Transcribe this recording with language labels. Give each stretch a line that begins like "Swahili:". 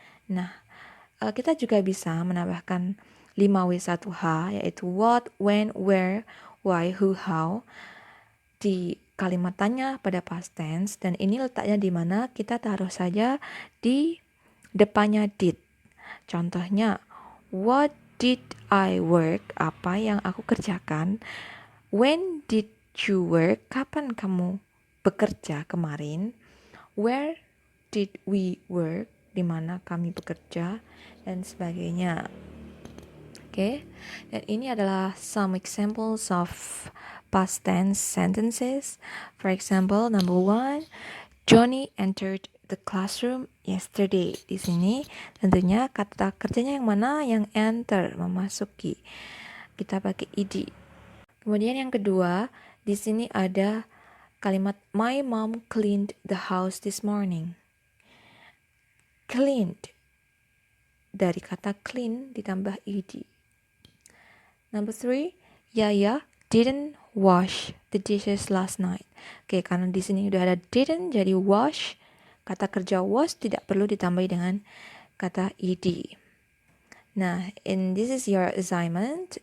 Indonesian: Nah, kita juga bisa menambahkan 5W1H, yaitu what, when, where, why, who, how di kalimat tanya pada past tense, dan ini letaknya di mana kita taruh saja di depannya did.
English: Contohnya, what did I work?
Indonesian: Apa yang aku kerjakan?
English: When did you work?
Indonesian: Kapan kamu bekerja kemarin?
English: Where did we work?
Indonesian: Di mana kami bekerja, dan sebagainya. Oke. Dan ini adalah
English: some examples of past tense sentences. For example, number 1, Johnny entered the classroom yesterday.
Indonesian: Di sini tentunya kata kerjanya yang mana? Yang enter, memasuki. Kita pakai ed. Kemudian yang kedua, di sini ada kalimat
English: my mom cleaned the house this morning.
Indonesian: Cleaned, dari kata clean ditambah ed.
English: Number 3, Yaya didn't wash the dishes last night.
Indonesian: Oke, karena di sini udah ada didn't jadi wash, kata kerja wash tidak perlu ditambahi dengan kata ed.
English: Nah, this is your assignment.